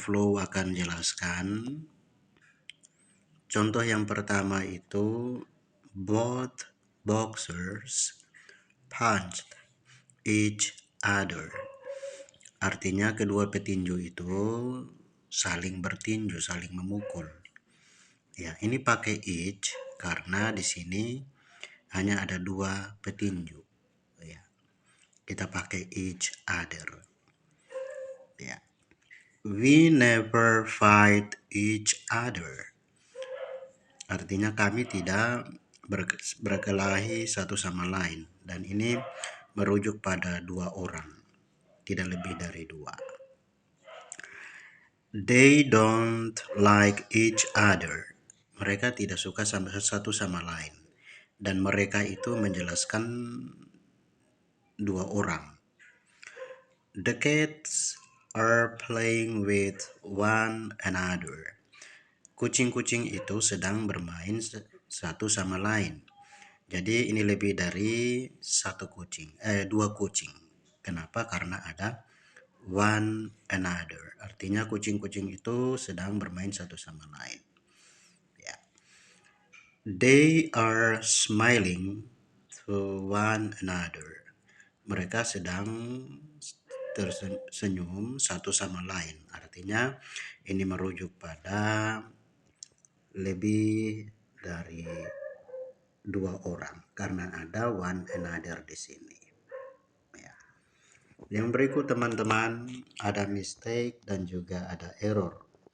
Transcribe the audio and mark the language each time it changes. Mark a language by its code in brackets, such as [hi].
[id] Flow akan jelaskan. Contoh yang pertama itu [en] both boxers punched each other. [id] Artinya kedua petinju itu saling bertinju, saling memukul. Ya, ini pakai each karena di sini hanya ada dua petinju. Ya, kita pakai each other. Ya. [en] We never fight each other. [id] Artinya kami tidak berkelahi satu sama lain. Dan ini merujuk pada dua orang, tidak lebih dari dua. [en] They don't like each other. [id] Mereka tidak suka satu sama lain. Dan mereka itu menjelaskan dua orang. [en] The cats are playing with one another. [id] Kucing-kucing itu sedang bermain satu sama lain. Jadi ini lebih dari dua kucing. Kenapa? Karena ada one another. Artinya kucing-kucing itu sedang bermain satu sama lain. Ya. [en] They are smiling to one another. [id] Mereka sedang tersenyum satu sama lain. Artinya ini merujuk pada lebih dari dua orang karena ada one another di sini. Ya. Yang berikut teman-teman ada mistake dan juga ada error.